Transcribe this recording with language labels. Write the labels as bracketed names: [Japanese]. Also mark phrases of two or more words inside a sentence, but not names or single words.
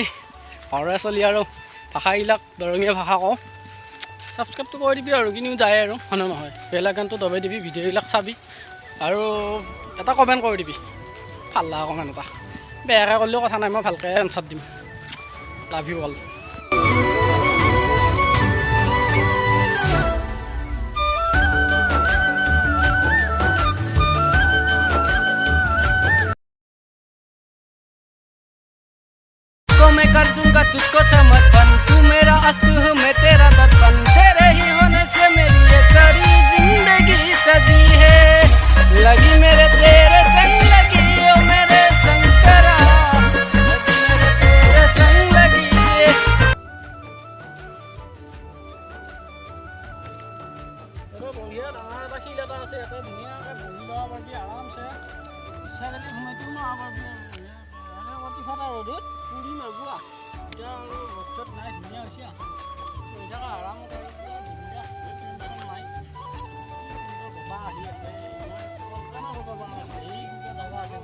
[Assamese] ঘৰে চলি আৰু ভাষাবিলাক দৰঙীয়া ভাষা কওঁ, ছাবস্ক্ৰাইবটো কৰি দিবি আৰু কিনিও যায় আৰু হয় নহয়, বেলেগ গানটো দবাই দিবি, ভিডিঅ'বিলাক চাবি আৰু এটা কমেণ্ট কৰি দিবি, ভাল লগা কমেণ্ট এটা, বেয়াকৈ কৰিলেও কথা নাই, মই ভালকৈ এনচাৰ দিম। [English] love you all. [Hindi] मैं कर दूंगा तुझको समर्पण, तू मेरा अस्त्र हूँ मैं तेरा दर्पण, तेरे ही होने से मेरी ये सारी जिंदगी सजी है, लगी मेरे तेरे संग लगी ओ मेरे संग तेरा, लगी मेरे तेरे संग लगी। [Assamese] बढ़िया डाঙर এটা শিল এটা আছে, এটা ধুনীয়াকৈ বহি ল'ব পাৰিবি আৰামছে, ইচ্ছা কৰিলে সোমাইতো ল'ব পাৰিবি আৰু অতি ফাটা ৰ'দত পুৰি নগোৱা, এতিয়া আৰু ৰ'দ চ'দ নাই, ধুনীয়া হৈছে লৈ থকা আৰামত আৰু পুৰা ধুনীয়া টেনশ্যন নাই, সুন্দৰ বতাহ আহি আছে, কল্পনা কৰিব পৰা নাই এই কিন্তু জেগা আছে।